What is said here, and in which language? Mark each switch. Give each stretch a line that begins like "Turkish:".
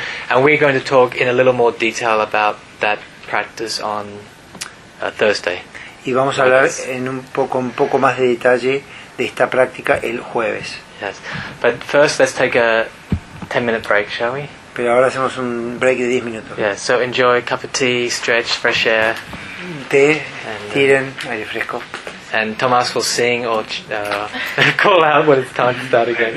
English: And we're going to talk in a little more detail about that practice on Thursday.
Spanish: Y vamos a hablar en un poco más de detalle de esta práctica el jueves.
English: Yes. But first let's take a 10-minute break, shall we?
Spanish: Pero ahora hacemos un break de 10 minutos.
English: Yeah, so enjoy a cup of tea, stretch, fresh air.
Spanish: Té, tiren, aire fresco.
English: And Tomás will sing or call out when it's time to start again.